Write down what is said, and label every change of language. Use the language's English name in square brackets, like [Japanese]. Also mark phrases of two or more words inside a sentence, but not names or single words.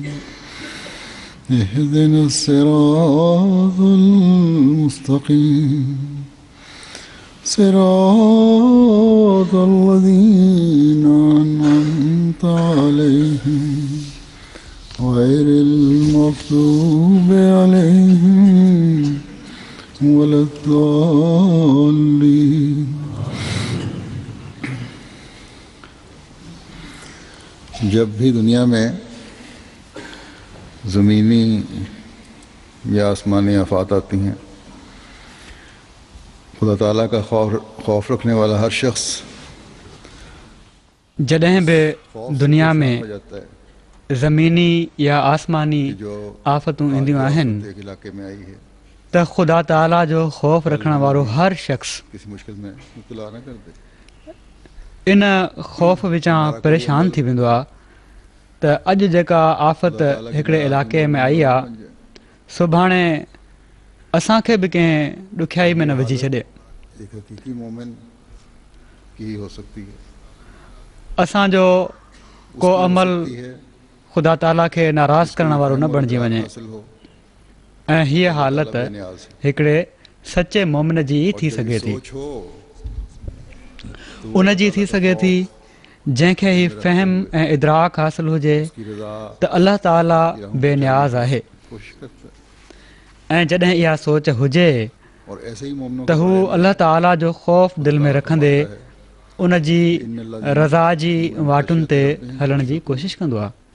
[Arabic] اهدنا الصراط المستقيم صراط الذين أنعمت عليهم غير المغضوب عليهم ولا الضالين. [Urdu] جب بھی دنیا میں زمینی یا آسمانی آفات آتی ہیں، خدا تعالیٰ کا خوف رکھنے والا ہر شخص [Sindhi] जॾहिं बि दुनिया में ज़मीनी या आसमानी आफ़तूं ईंदियूं आहिनि [Urdu] علاقے میں آئی ہے [Sindhi] त ख़ुदा ताला जो ख़ौफ़ रखण वारो हर शख़्स [Urdu] کسی مشکل میں مبتلا نہ کر دے. [Sindhi] इन ख़ौफ़ विचां परेशान थी वेंदो आहे त अॼु जेका आफ़त हिकिड़े इलाइक़े में आई आहे सुभाणे असांखे बि कंहिं ॾुखियाई में न विझी छॾे। [Urdu] ایک حقیقی مومن کی ہو سکتی ہے. [Sindhi] असांजो को अमल ख़ुदा ताला खे नाराज़ करण वारो न बणिजी वञे ऐं हीअ हालत हिकिड़े सचे मोमिन जी ई थी सघे थी। उन जी थी सघे थी जंहिंखे ही फ़हम ऐं इदराक हासिल हुजे त अल्लाह ताला बेनियाज़ आहे ऐं जॾहिं इहा सोच हुजे त हू अल्लाह ताला जो ख़ौफ़ दिलि में रखंदे उन जी रज़ा जी वाटुनि ते हलण जी कोशिशि कंदो आहे।